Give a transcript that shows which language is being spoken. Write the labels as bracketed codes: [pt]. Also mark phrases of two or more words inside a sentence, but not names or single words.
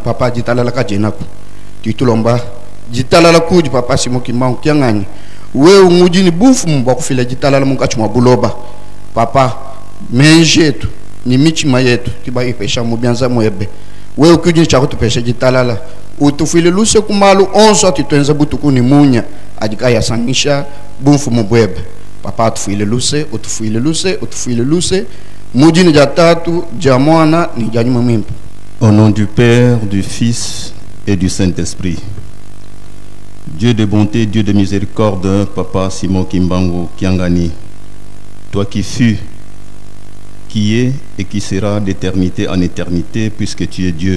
[cjk] papa jitalala ka jenaku titulomba jitalala kuji papa Simon Kimbangu Kiangani we ngujini bufu mba kufile jitalala munkachuma buloba papa menje yetu ni michima yetu tiba ipesha mubianza mwebe we ukujini chako tupeshe jitalala utufile luse kumalu 11 titenza butuku ni munya adika ya sangisha bufu mubwebe papa utufuile luse mujini jatatu jamwana ni janyuma mimpa. [fr] Au nom du Père, du Fils et du Saint-Esprit. Dieu de bonté, Dieu de miséricorde, papa Simon Kimbangu Kiangani, toi qui fus, qui est et qui sera d'éternité en éternité, puisque tu es Dieu.